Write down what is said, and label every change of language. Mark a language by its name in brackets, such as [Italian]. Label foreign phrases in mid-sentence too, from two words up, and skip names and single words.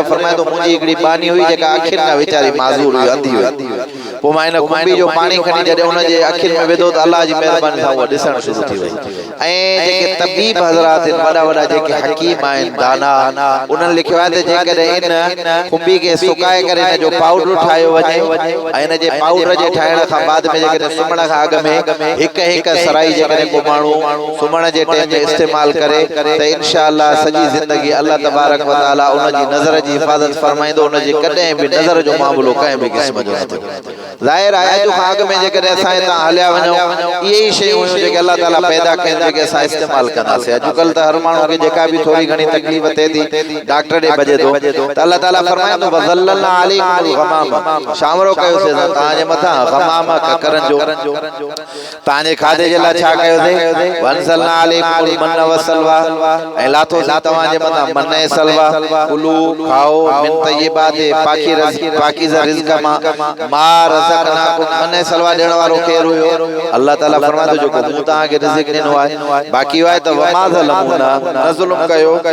[Sindhi] फरमाए थो मुंहिंजी हिकिड़ी बानी हुई जेका अखियुनि में वीचारी माज़ूर हुई अंधी हुई पोइ मां इन खुंबी जो पाणी खणी जॾहिं उनजे अखियुनि में विधो त अलाह जी महिरबानी सां उहा ॾिसणु शुरू थी वई ऐं जेके तबीब हज़रात आहिनि वॾा वॾा जेके हकीम आहिनि दाना उन्हनि लिखियो आहे त जेकॾहिं इन खुंबी खे सुकाए करे इन जो पाउडर ठाहियो वञे ऐं इन जे पाउडर जे ठाहिण खां बाद में जेकॾहिं सुम्हण खां अॻु में हिकु सराई जेकॾहिं को माण्हू सुम्हण जे टाइम में इस्तेमालु करे त इंशाअल्लाह सॼी ज़िंदगी अल्लाह तबारक व तआला उनजी नज़र जी हिफ़ाज़त फरमाईंदो उनजी कॾहिं बि नज़र जो मामलो कंहिं बि क़िस्म जो न थींदो ज़ाहिर आहे अॼु खां अॻु में जेकॾहिं असां हितां हलिया वञूं इहे ई शयूं हुयूं जेके अल्लाह ताला पैदा कयूं जेके असां इस्तेमालु कंदासीं अॼुकल्ह त हर माण्हू खे जेका बि थोरी घणी तकलीफ़ थिए थी डॉक्टर ॾे भॼे थो त अल्लाह ताला फरमाईंदो [Arabic] وظللنا عليكم الغمام [Sindhi] शामरो कयोसीं तव्हांजे मथां गमाम ककरनि जो तव्हांजे खाधे जे लाइ छा कयोसीं [Arabic] وأنزلنا عليكم المن والسلوى [Sindhi] ऐं लाथोसीं तव्हांजे मथां मन ऐं सलवा कुलू खाओ [Arabic] من طيبات [Sindhi] पाकीज़ा रिज़्क़ मां रज़क़नाकुम मन ऐं सलवा ॾियण वारो केरु हुयो अल्लाह ताला फरमाए थो जेको मूं तव्हांखे रिज़्क़ ॾिनो आहे बाक़ी आहे त [Arabic] وما ظلمونا [Sindhi] न ज़ुल्म कयो